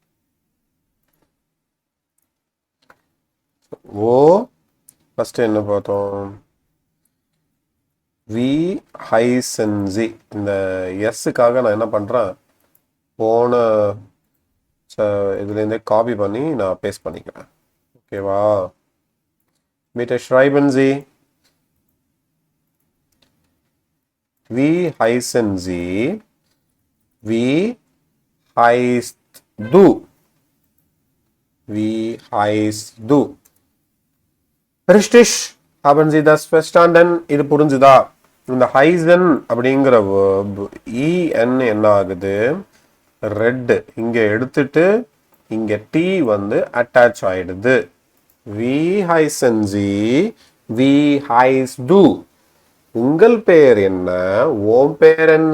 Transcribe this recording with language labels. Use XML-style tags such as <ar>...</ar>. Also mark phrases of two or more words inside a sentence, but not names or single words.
<ta>ஓ ஃபர்ஸ்ட் என்ன பார்த்தோம்?</ta> <de>Wie heißen Sie.</de> <ta>இந்த எஸ்ஸுக்காக நான் என்ன பண்ணுறேன், போன இதுலேருந்தே காப்பி பண்ணி நான் பேஸ்ட் பண்ணிக்கிறேன். ஓகேவா?</ta> <de>bitte schreiben Sie, wie heißen Sie, wie heißt du, wie heißt du. Richtig? Haben Sie das verstanden?</de> <ta>இது புரிஞ்சுதா? இந்த ஹைசன் அப்படிங்கிற en என்ன ஆகுது, ரெட் இங்க எடுத்துட்டு இங்க டி வந்து அட்டாச் ஆயிடுது.</ta> <de>Wie heißen Sie wie heißt du.</de> <ta>உங்கள் பெயர் என்ன, ஓம் பெயர் என்ன?</ta>